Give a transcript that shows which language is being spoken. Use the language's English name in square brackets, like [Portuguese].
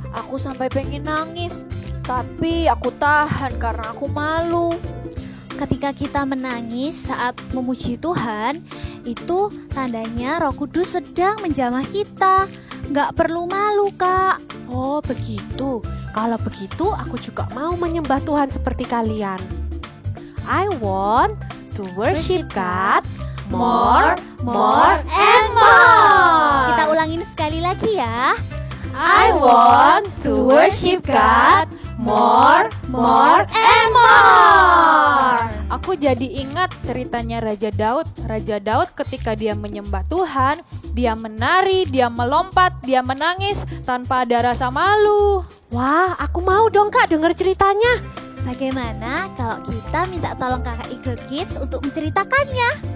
[Indonesian] Aku sampai pengen nangis, tapi aku tahan karena aku malu. Ketika kita menangis saat memuji Tuhan, itu tandanya Roh Kudus sedang menjamah kita. Nggak perlu malu, Kak. Oh begitu. Kalau begitu aku juga mau menyembah Tuhan seperti kalian. [English] I want to worship God more, and more. [Indonesian] Kita ulangin sekali lagi ya. [English] I want to worship God more, and more. [Indonesian] Aku jadi ingat ceritanya Raja Daud. Raja Daud ketika dia menyembah Tuhan, dia menari, dia melompat, dia menangis tanpa ada rasa malu. Wah, aku mau dong Kak denger ceritanya. Bagaimana kalau kita minta tolong kakak Eagle Kids untuk menceritakannya?